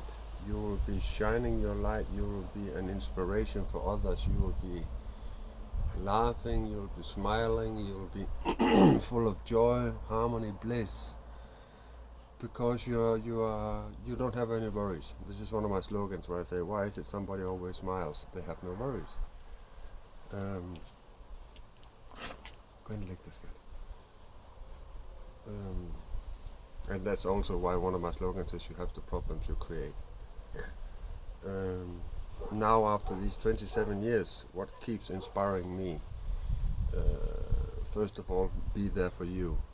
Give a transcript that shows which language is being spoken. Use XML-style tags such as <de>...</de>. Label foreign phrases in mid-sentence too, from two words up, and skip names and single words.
<en>You will be shining your light. You will be an inspiration for others. You will be laughing. You'll be smiling. You'll be full of joy, harmony, bliss, because you don't have any worries. This is one of my slogans where I say, "Why is it somebody always smiles? They have no worries."</en> <da>Um, Gå ind og læg det, skat.</da> <en>And that's also why one of my slogans is, "You have the problems you create." Now, after these 27 years, what keeps inspiring me? First of all, be there for you.</en>